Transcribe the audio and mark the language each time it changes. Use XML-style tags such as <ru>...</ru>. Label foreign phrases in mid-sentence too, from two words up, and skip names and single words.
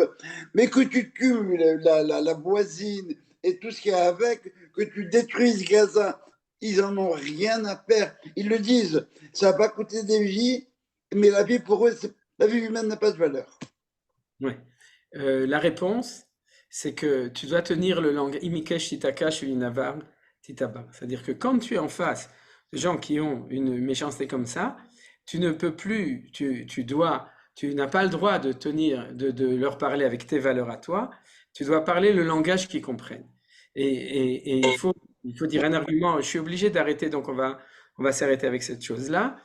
<fr>Mais que tu tues la voisine et tout ce qu'il y a avec, que tu détruises Gaza, ils en ont rien à faire. Ils le disent, ça va coûter des vies, mais la vie pour eux, la vie humaine n'a pas de valeur. Oui. La réponse, c'est que tu dois tenir le langage</fr> <kab>imikesh titakash uninavar titabar.</kab> <fr>C'est-à-dire que quand tu es en face de gens qui ont une méchanceté comme ça, tu ne peux plus, tu n'as pas le droit de leur parler avec tes valeurs à toi, tu dois parler le langage qu'ils comprennent. Et il faut dire un argument, je suis obligé d'arrêter, donc on va s'arrêter avec cette chose-là.</fr>